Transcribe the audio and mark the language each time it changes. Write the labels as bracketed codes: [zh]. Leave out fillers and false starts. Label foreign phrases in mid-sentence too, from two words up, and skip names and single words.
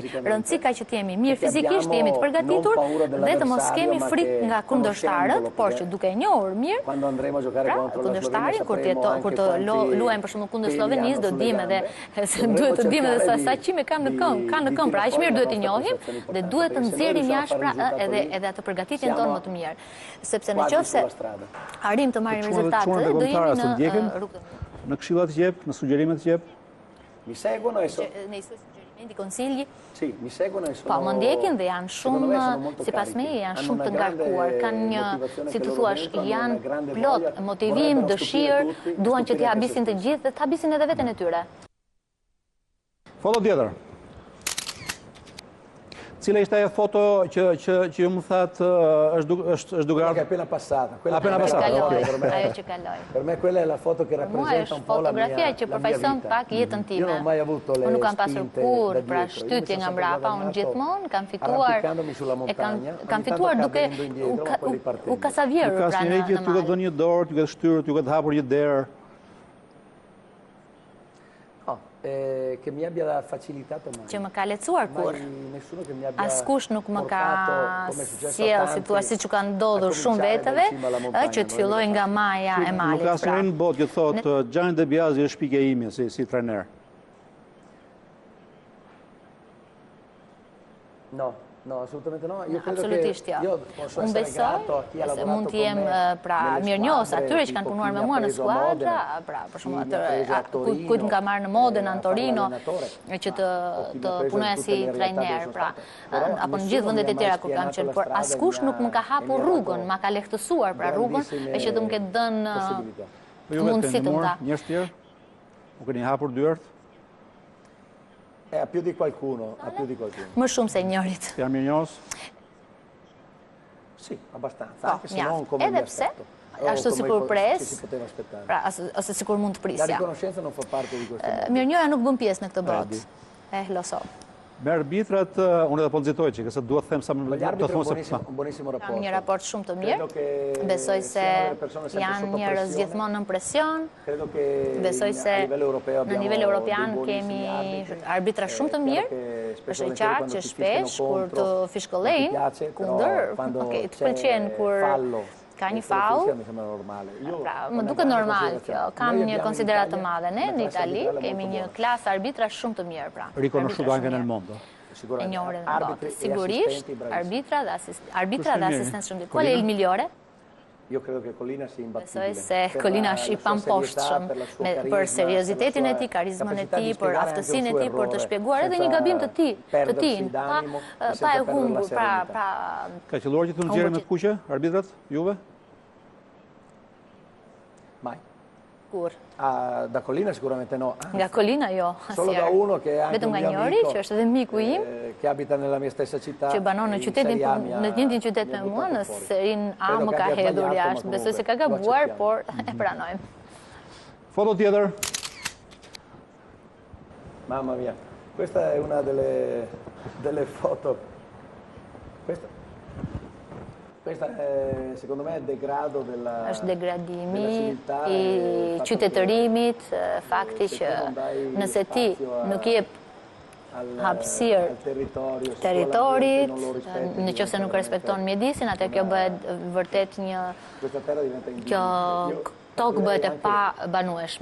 [sq] Rëndësi ka që të jemi mirë fizikisht, të jemi të përgatitur dhe të mos kemi frikë nga kundërshtarët, por që duke e njohur mirë, pra kundërshtarin kur të luajmë për shembull kundër Slovenisë do dim edhe duhet të dim edhe sa qime kanë në këmbë, pra aq mirë duhet i njohim dhe duhet të nxjerrim jashtë pra edhe atë përgatitjen tonë më të mirë. Sepse nëse arrim të marrim rezultate, do jemi në rrugë. Në këshilla të jep, në sugjerimet të jep. [it] Mi seguono e nei suoi suggerimenti, consigli? Sì, mi seguono e sono. [sq] Po, më ndjekin dhe janë shumë, sipas meje, janë shumë të ngarkuar. Kanë një, si të thuash, janë plot motivim, dëshirë, duan që t'i habisin të gjithë dhe t'habisin edhe veten e tyre. Foto tjetër. Cila ishte ajo foto që ju më thatë është duke ardhur? [it] Appena passata. Appena passata, ok. [sq] Ajo që kaloi. [it] Per me quella è la foto che rappresenta un po' la mia [sq] fotografia që përfaqëson pak jetën time. [it] Io non ho mai avuto le [sq] Unë nuk kam pasur [it] spinte [sq] kur [it] da [sq] pra [it] dietro. [sq] shtytje nga mbrapa, unë gjithmonë kam fituar [it] arrampicandomi sulla montagna, [sq] kam fituar duke u kasavjerur pra në mal. Ju ka dhënë një dorë, ju ka shtyrë, ju ka hapur një derë. [it] Che mi abbia facilitato mai. [sq] Që më ka lehtësuar kur. [it] Nessuno che mi abbia [sq] askush nuk më ka sjell, si thua, siç u ka ndodhur shumë vetëve, që të filloj nga maja e malit. Nuk ka asnjëri në botë që thotë Gianni De Biasi është pikë e ime si trajner. [it] No, assolutamente no. Io credo [sq] absolutisht [it] che [sq] jo. Unë besoj se mund të jem pra mirënjohës atyre që kanë punuar me mua në skuadra, pra për shembull kujt më ka marrë në Modena, në Torino, që të punoja si trajner, pra apo në gjithë vendet e tjera ku kam qenë, por askush nuk më ka hapur rrugën, ma ka lehtësuar pra rrugën e që të më ketë dhënë mundësi të nda. Njerëz tjerë? U keni hapur dyert? [it] A più di qualcuno, a più di qualcuno. [sq] Më shumë se njërit. Jam mirënjohës? [it] Sì, abbastanza, anche se non come [sq] edhe pse, ashtu sikur pres, pra ose sikur mund të prisja. [it] La riconoscenza non fa parte di questo mondo. [sq] Mirënjohja nuk bën pjesë në këtë botë. [it] Lo so. [sq] Me arbitrat, unë edhe po nxitoj që se duhet të them sa më të thonë se kam një raport shumë të mirë. Besoj se janë njerëz gjithmonë në presion. Besoj se në nivel europian kemi arbitra shumë të mirë. Është e qartë që shpesh kur të fishkollejnë kundër, të pëlqen kur ka një faull, pra më duket normal kjo, kam një konsiderat të madhe. Ne në Itali kemi një klasë arbitra shumë të mirë, pra. [it] Riconosciuto anche nel mondo. [sq] E njohur edhe në botë. Sigurisht, arbitra dhe asistencë shumë. [it] Qual è il migliore? Io credo che Collina sia imbattibile. [sq] Besoj se Collina është i pamposhtshëm për seriozitetin e tij, karizmën e tij, për aftësinë e tij për të shpjeguar edhe një gabim të tij, pa e humbur, pra. Ka qelluar që të nxjerrë me të kuqe arbitrat, juve? [it] Mai. [sq] Kur? [it] Da Collina sicuramente no. [sq] Nga Collina jo, [it] solo da uno che è anche [sq] vetëm nga njëri që është edhe miku im, [it] che abita nella mia stessa città. [sq] Që banon në qytetin, në të njëjtin qytet me mua, në Serin A më ka hedhur jashtë. Besoj se ka gabuar, por e pranojmë. Foto tjetër. [it] Mamma mia, questa è una delle foto. Questa è, secondo me, è il degrado della [sq] është degradimi i qytetërimit, fakti që nëse ti nuk jep hapësirë territorit, në qoftë se nuk respekton mjedisin, atë kjo bëhet vërtet kjo tokë bëhet e pa banueshme.